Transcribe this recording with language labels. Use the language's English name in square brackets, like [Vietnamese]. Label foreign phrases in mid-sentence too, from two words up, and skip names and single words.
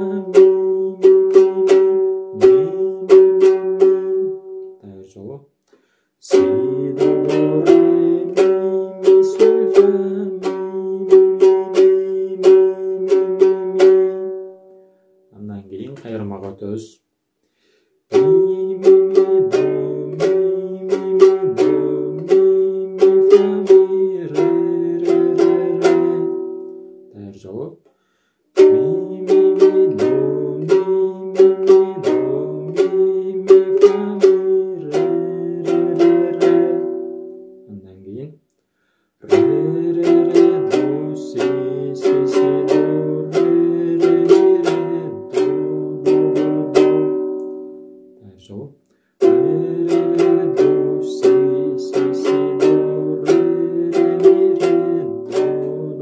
[Kyrgyz] mi, дайыр жолу. Si, do, re, mi, sol, fa, mi. Андан кийин кайырмага өтөбүз. Жолу. Андан кийин ре, до, си, си, си, до, ре, до. Дайыр жолу. Ре, до, си, си, си, до, ре, до.